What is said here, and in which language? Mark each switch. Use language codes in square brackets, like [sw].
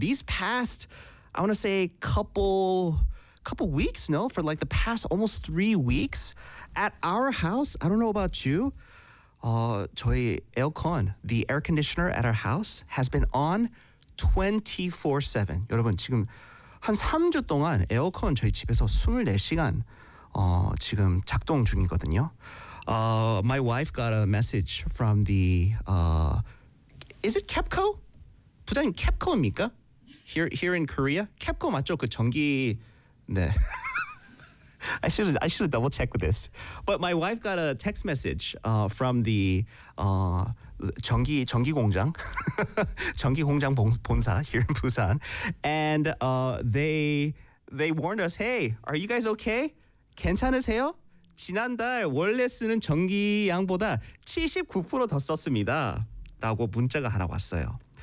[en] These past, I want to say, couple weeks, no? For like the past almost 3 weeks at our house, I don't know about you, [ko] 저희 에어컨, [en] the air conditioner at our house has been on 24/7. [ko] 여러분, 지금 한 3주 동안 에어컨 저희 집에서 24시간 지금 작동 중이거든요. [en] My wife got a message from the, is it KEPCO? [ko] 부장님, 캡코입니까? [en] Here in Korea? [ko] 캡코 맞죠? 그 전기... 네. [en] I should have double-checked this. But my wife got a text message from the [ko] 전기 공장. 전기 공장 본사 [en] here in Busan. And they warned us, hey, are you guys okay? [ko] 괜찮으세요? 지난달 원래 쓰는 전기량보다 79% 더 썼습니다. 라고 문자가 하나 왔어요.